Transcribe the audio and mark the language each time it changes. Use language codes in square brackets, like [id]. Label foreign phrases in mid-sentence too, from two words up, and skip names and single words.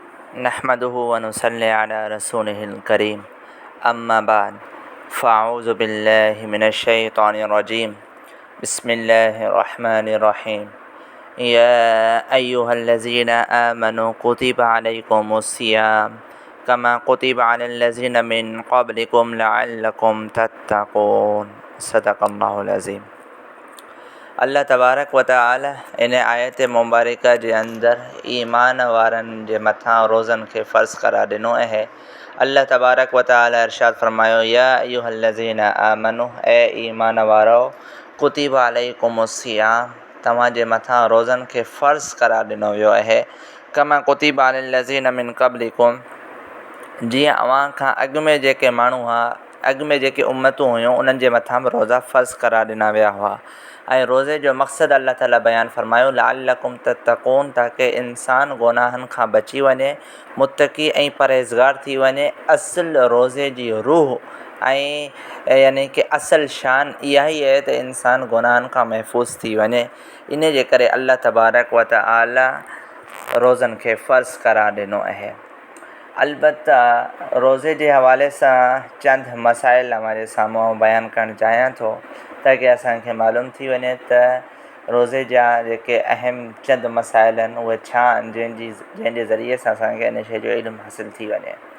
[ar] نحمده و نصلي على رسوله الكريم أما بعد فأعوذ بالله من الشيطان الرجيم بسم الله الرحمن الرحيم يا أيها الذين آمنوا كتب عليكم الصيام كما كتب على الذين من قبلكم لعلكم تتقون صدق الله العظيم. الله تبارك و تعالى [sd] इन आयत मुबारक जे अंदर ईमान वारनि जे मथां रोज़नि खे फ़र्ज़ करार ॾिनो आहे। [ar] الله تبارك و تعالى [sd] इरशाद फरमायो [ar] يا أيها الذين آمنوا [sd] ए ईमान वारो [ar] كتب عليكم الصيام [sd] तव्हां जे मथां रोज़नि खे फ़र्ज़ करार ॾिनो वियो आहे। [ar] كما كتب على الذين من قبلكم [sd] जीअं अव्हां खां अॻु में जेके माण्हू हुआ, अॻु में जेके उम्मतूं हुयूं, उन्हनि जे मथां बि रोज़ा फ़र्ज़ करार ॾिना विया हुआ। ऐं रोज़े जो मक़सदु अल्लाह ताला बयानु फरमायो [ar] لعلكم تتقون [sd] ताकी इंसानु गुनाहनि खां बची वञे, मुत्तक़ी ऐं परहेज़गार थी वञे। असुल रोज़े जी रूह ऐं यानी कि असुल शान इहा ई आहे त इंसानु गुनाहनि खां महफ़ूज़ थी वञे। इन जे करे [ar] الله تبارك و تعالى [sd] रोज़नि खे फ़र्ज़ करार ॾिनो आहे। अलबत्ता रोज़े जे हवाले सां चंद मसाइल हमारे साम्हूं बयानु करणु चाहियां थो ताकी असांखे मालूम थी वञे त रोज़े जा जेके अहम चंद मसाइल आहिनि उहे छा आहिनि जंहिंजे ज़रिए सां असांखे इन शइ जो इल्मु हासिलु थी वञे।